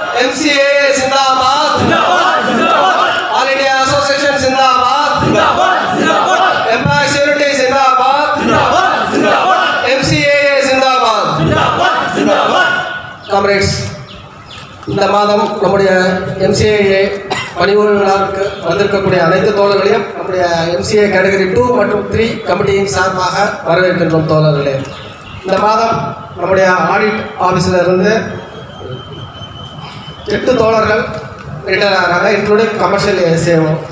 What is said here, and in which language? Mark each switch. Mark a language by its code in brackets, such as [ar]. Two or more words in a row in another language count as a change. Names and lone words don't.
[hi] MCAA जिंदाबाद ऑल इंडिया एसोसिएशन जिंदाबाद एम्प्लॉयज यूनिटी जिंदाबाद MCAA जिंदाबाद [ta] காம்ரேட்ஸ் இந்த மாதம் நம்முடைய MCAA பணிபுரியும் விழாவுக்கு வந்திருக்கக்கூடிய அனைத்து தோழர்களையும் நம்முடைய MCA கேட்டகரி 2 மற்றும் 3 கமிட்டியின் சார்பாக வரவேற்கின்றோம் தோழர்களே. இந்த மாதம் நம்முடைய ஆடிட் ஆஃபீஸில் இருந்து 8 தோழர்கள் ரிட்டையர் ஆகிறாங்க, [en] including commercial [ta] SAO.